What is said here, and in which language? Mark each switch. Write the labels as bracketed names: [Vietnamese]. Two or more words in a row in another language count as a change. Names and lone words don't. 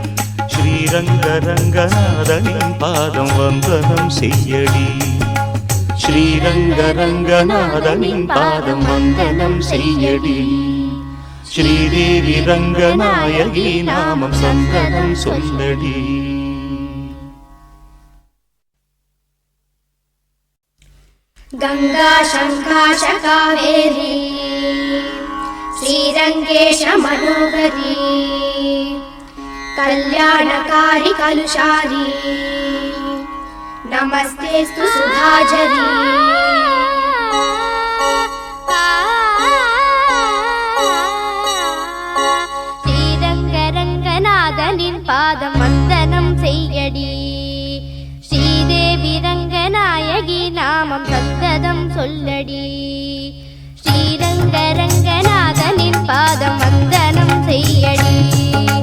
[Tamil] ஸ்ரீரங்கரங்கநாதனின் பாதம் வந்தனம் செய்யடி ஸ்ரீரங்கரங்கநாதனின் பாதம் வந்தனம் செய்யடி ஸ்ரீதேவி ரங்கநாயகி நாமம் சந்ததம் சொல்லடி [Sanskrit] गंगा शंकाश कावेरी श्रीरंगेश मनोहरी कल्याणकारी कलुषारी नमस्तेस्तु सुधाझरी [Tamil] ஸ்ரீரங்கரங்கநாதனின் பாதம் வந்தனம் செய்யடி ஸ்ரீதேவி ரங்கநாயகி நாமம் சந்ததம் சொல்லடி ஸ்ரீரங்கரங்கநாதனின் பாதம் வந்தனம் செய்யடி